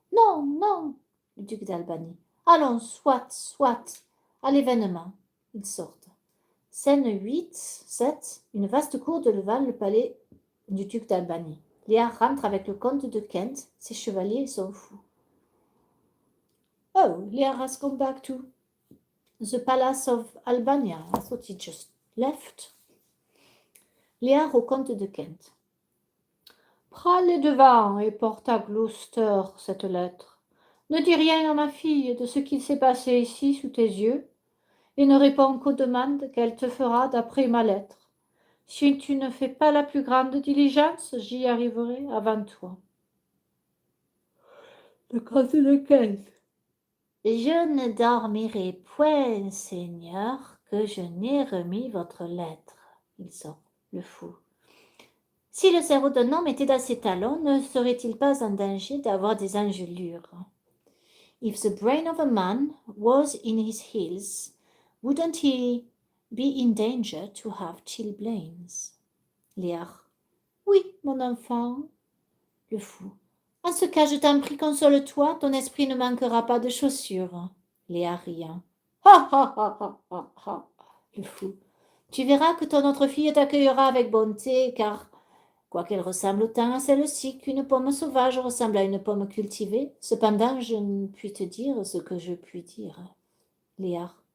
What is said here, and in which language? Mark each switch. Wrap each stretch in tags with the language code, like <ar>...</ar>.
<fr>Non, non, le duc d'Albanie. Allons, soit, à l'événement. Ils sortent. Scène 8, 7, une vaste cour devant le palais du duc d'Albanie. Léa rentre avec le comte de Kent, ses chevaliers sont fous.</fr> <en>Oh, Léa has come back to the palace of Albania. I thought he just left.</en> <fr>Léa au comte de Kent. Prends les devants et porte à Gloucester cette lettre. Ne dis rien à ma fille de ce qu'il s'est passé ici sous tes yeux, et ne réponds qu'aux demandes qu'elle te fera d'après ma lettre. Si tu ne fais pas la plus grande diligence, j'y arriverai avant toi. Le comte de Kent. Je ne dormirai point, Seigneur, que je n'ai remis votre lettre. Il sort, le fou. Si le cerveau d'un homme était dans ses talons, ne serait-il pas en danger d'avoir des engelures?</fr> <en>If the brain of a man was in his heels, wouldn't he be in danger to have chilblains?</en> <fr>Léa. Oui, mon enfant. Le fou. En ce cas, je t'en prie, console-toi, ton esprit ne manquera pas de chaussures. Léa riant. Ha ha ha ha ha ha. Le fou. Tu verras que ton autre fille t'accueillera avec bonté, car, quoiqu'elle ressemble autant à celle-ci qu'une pomme sauvage ressemble à une pomme cultivée, cependant je ne puis te dire ce que je puis dire. Léa.</fr>